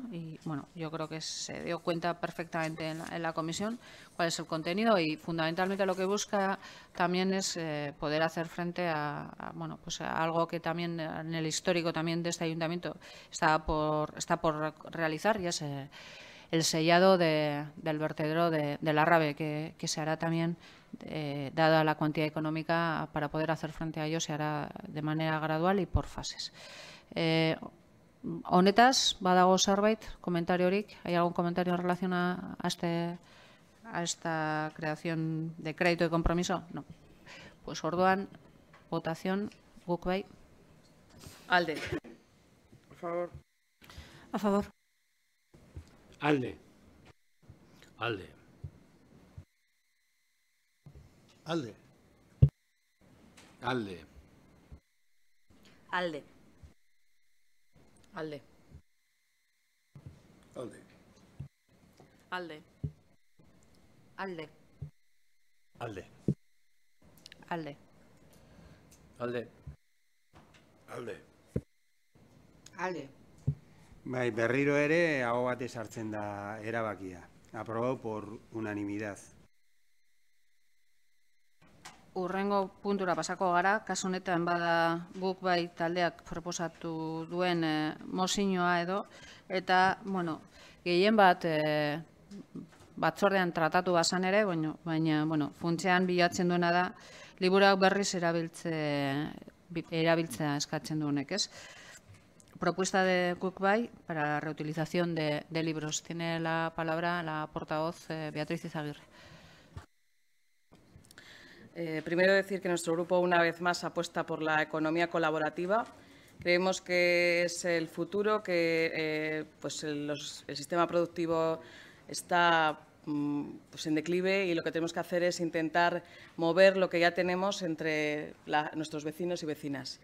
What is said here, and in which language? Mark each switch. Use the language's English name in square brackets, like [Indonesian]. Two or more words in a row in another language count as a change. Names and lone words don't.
[Spanish] Y bueno, yo creo que se dio cuenta perfectamente en la comisión cuál es el contenido y fundamentalmente lo que busca también es poder hacer frente a pues a algo que también en el histórico también de este ayuntamiento está por realizar, y es el sellado del vertedero de la Rave, que se hará también, dada la cuantía económica, para poder hacer frente a ello, se hará de manera gradual y por fases. [Basque] Honetaz, badago zerbait, komentariorik? [Spanish] ¿Hay algún comentario en relación a esta creación de crédito de compromiso? No. [Basque] Pues orduan, votación, guk bai. Alde. [Spanish] A favor. A favor. [Basque] Alde. Alde. Alde. Alde. Alde. Alde. Alde. Alde. Alde. Alde. Alde. Alde. Alde. Alde. Bai, berriro ere aho batez hartzen da erabakia. [Spanish] Aprobado por unanimidad. [Basque] Hurrengo puntura pasako gara, kasu honetan bada guk bai taldeak proposatu duen mozioa edo, eta, bueno, gehien bat batzordean tratatu bazan ere, baina, bueno, funtsean bilatzen duena da, liburuak berriz erabiltzea eskatzen duenek, ez? [Spanish] Propuesta de Cookbay para la reutilización de libros. Tiene la palabra la portavoz Beatriz Izaguirre. Primero decir que nuestro grupo una vez más apuesta por la economía colaborativa Creemos que es el futuro, que pues el sistema productivo está pues en declive y lo que tenemos que hacer es intentar mover lo que ya tenemos entre nuestros vecinos y vecinas.